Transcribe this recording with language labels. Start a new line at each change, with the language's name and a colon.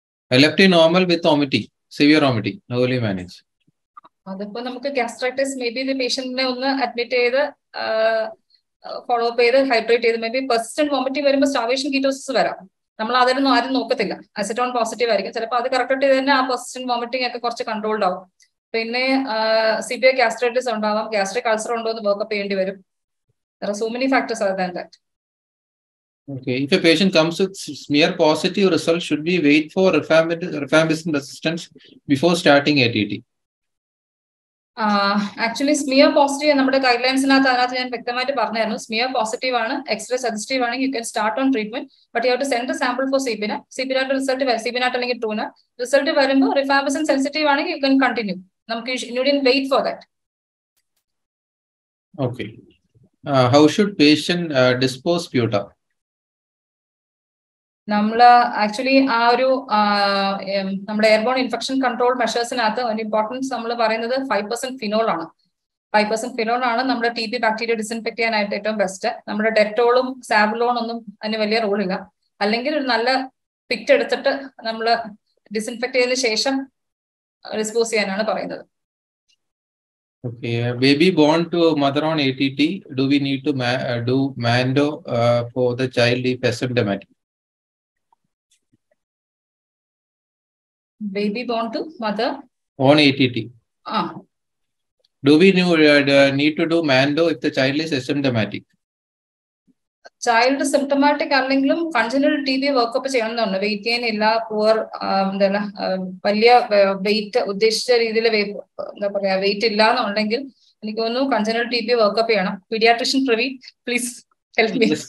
English: LFT normal with vomiting, severe vomiting. How will you manage?
Malayalam: അതിപ്പോ നമുക്ക്
English: gastritis maybe the patient
Malayalam: നെ ഒന്ന് admit ചെയ്ത് ഫോളോ അപ്പ് ചെയ്ത് ഹൈഡ്രേറ്റ് ചെയ്ത് മേ ബി പെർസിസ്റ്റന്റ് വോമിറ്റിംഗ് വരുമ്പോൾ സ്റ്റാർവേഷൻ കീറ്റോസിസ് വരാം. നമ്മൾ അതിനൊന്നും ആരും നോക്കത്തില്ല. അസറ്റോൺ പോസിറ്റീവ് ആയിരിക്കും. ചിലപ്പോൾ അത് കറക്റ്റ് ചെയ്ത് തന്നെ ആ പെർസിസ്റ്റന്റ് വോമിറ്റിംഗ് ഒക്കെ കുറച്ച് കൺട്രോൾഡ് ആവും. പിന്നെ സിവിയർ ഗ്യാസ്ട്രൈറ്റിസ് ഉണ്ടാവാം, ഗ്യാസ്ട്രിക് അൾസർ ഉണ്ടോ എന്ന് വർക്കപ്പ് ചെയ്യേണ്ടി വരും.
English: There are so many factors other than that. Okay, if a patient comes with smear positive result, should we wait for rifampicin resistance before starting ATT?
Malayalam: Actually smear positive നമ്മുടെ guide ലൈൻസിനകത്ത് അതിനകത്ത് ഞാൻ വ്യക്തമായിട്ട് പറഞ്ഞായിരുന്നു.
English: Smear positive ആണ്, x ray suggestive ആണെങ്കിൽ you can start on treatment. But you have to send sample for CBNAAT result CBNAAT അല്ലെങ്കിൽ Truenat result വരുമ്പോൾ rifampicin sensitive ആണെങ്കിൽ you can continue. നമുക്ക് you didn't wait for that. Okay, how should patient dispose sputum?
Malayalam: നമ്മൾ actually ആ ഒരു നമ്മുടെ airborne infection control മെഷേഴ്സിനകത്ത് ഒരു importance നമ്മൾ പറയുന്നത് 5% ഫിനോൾ ആണ്. 5% ഫിനോൾ ആണ് നമ്മുടെ TB ബാക്ടീരിയ ഡിസിൻഫെക്ട് ചെയ്യാനായിട്ട് ഏറ്റവും ബെസ്റ്റ്. നമ്മുടെ ഡെറ്റോളും സാബുലോൺ ഒന്നും അതിന് വലിയ റോളില്ല. അല്ലെങ്കിൽ ഒരു നല്ല പിറ്റ് എടുത്തിട്ട് നമ്മൾ ഡിസിൻഫെക്ട് ചെയ്തതിനു ശേഷം ഡിസ്പോസ് ചെയ്യാനാണ് പറയുന്നത്.
English: Okay, baby born to mother on ATT, do we need to do Mando for the child if asymptomatic? Baby born to mother on ATT. Do we need to do Mando if the child is asymptomatic?
Malayalam: Child symptomatic അല്ലെങ്കിലും കൺജനൽ TB workup ചെയ്യണമെന്നുണ്ട്. Wait ചെയ്യാനില്ല, poor എന്താ വലിയ wait ഉദ്ദേശിച്ച രീതിയിൽ എന്താ പറയാ wait ഇല്ല എന്നുണ്ടെങ്കിൽ എനിക്ക് തോന്നുന്നു കൺജനൽ TB വർക്കപ്പ് ചെയ്യണം.
English: Paediatrician Praveen please help me.